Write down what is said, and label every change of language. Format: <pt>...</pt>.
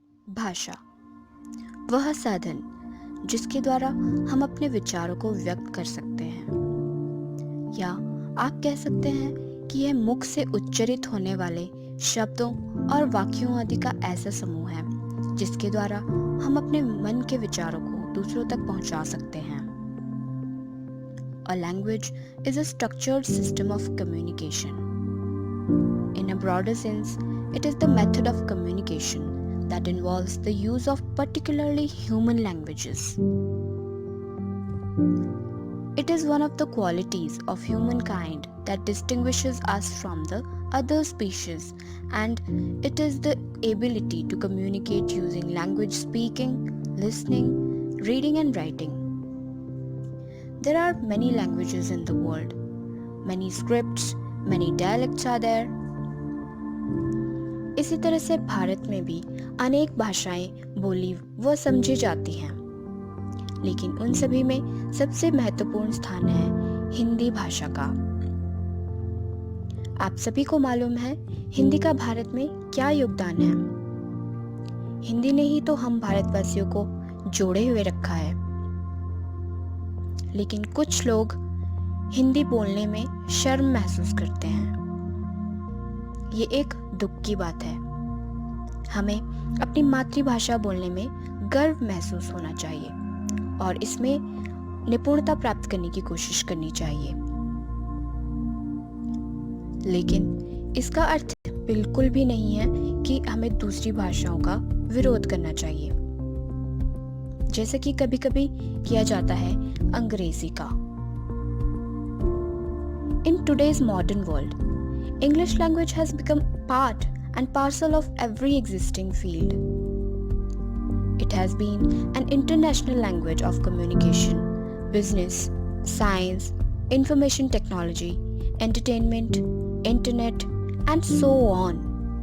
<hi>भाषा वह साधन जिसके द्वारा हम अपने विचारों को व्यक्त कर सकते हैं, या आप कह सकते हैं कि यह मुख से उच्चारित होने वाले शब्दों और वाक्यों आदि का ऐसा समूह है जिसके द्वारा हम अपने मन के विचारों को दूसरों तक पहुंचा सकते हैं।</hi> <en>A language is a structured system of communication. In a broader sense, it is the method of communication that involves the use of particularly human languages. It is one of the qualities of humankind that distinguishes us from the other species, and it is the ability to communicate using language speaking, listening, reading and writing. There are many languages in the world. Many scripts, many dialects are there.</en> <hi>इसी तरह से भारत में भी अनेक भाषाएं बोली व समझी जाती हैं, लेकिन उन सभी में सबसे महत्वपूर्ण स्थान है हिंदी भाषा का। आप सभी को मालूम है हिंदी का भारत में क्या योगदान है। हिंदी ने ही तो हम भारतवासियों को जोड़े हुए रखा है, लेकिन कुछ लोग हिंदी बोलने में शर्म महसूस करते हैं। ये एक दुख की बात है। हमें अपनी मातृभाषा बोलने में गर्व महसूस होना चाहिए और इसमें निपुणता प्राप्त करने की कोशिश करनी चाहिए, लेकिन इसका अर्थ बिल्कुल भी नहीं है कि हमें दूसरी भाषाओं का विरोध करना चाहिए, जैसे कि कभी-कभी किया जाता है अंग्रेजी का।</hi> <en>In today's modern world, English language has become part and parcel of every existing field. It has been an international language of communication, business, science, information technology, entertainment, internet, and so on.</en>